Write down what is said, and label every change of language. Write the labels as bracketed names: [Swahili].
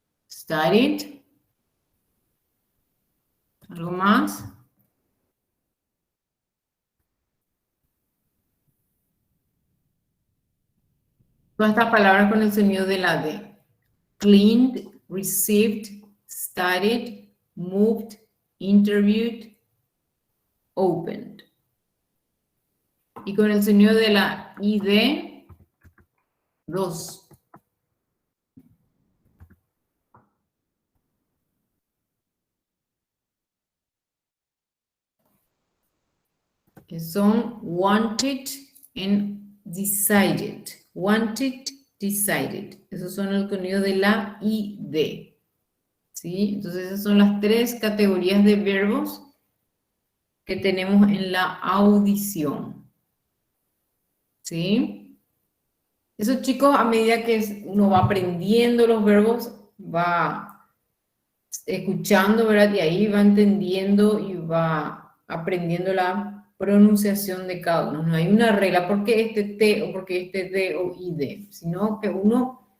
[English] Studied. [Spanish] ¿Algo más? Todas estas palabras con el sonido de la D. [English] Cleaned, received, studied, moved, interviewed, opened. [Spanish] Y con el sonido de la ID, dos. Que son [English] wanted and decided. Wanted, decided. [Spanish] Esos son el sonido de la ID. ¿Sí? Entonces esas son las tres categorías de verbos que tenemos en la audición. ¿Sí? Eso, chicos, a medida que uno va aprendiendo los verbos, va escuchando, ¿verdad? Y ahí va entendiendo y va aprendiendo la pronunciación de cada uno. No hay una regla, ¿por qué este T o por qué este D o ID? Sino que uno